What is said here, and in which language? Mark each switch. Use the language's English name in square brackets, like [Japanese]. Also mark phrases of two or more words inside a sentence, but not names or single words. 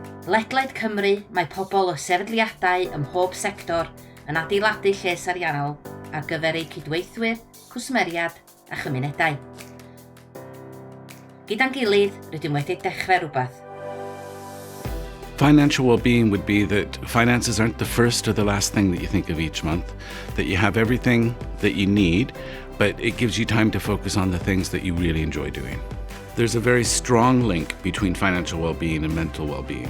[Welsh] Ledled Cymru, mae pobl o sefydliadau ym mhob sector yn adeiladu lles Ariannol ar gyfer eu cydweithwyr, cwsmeriaid a chymunedau. Gyda'n gilydd, rydym wedi dechrau rhywbeth. [English] Financial well-being would be that finances aren't the first or the last thing that you think of each month, that you have everything that you need, but it gives you time to focus on the things that you really enjoy doing. There's a very strong link between financial well-being and mental well-being.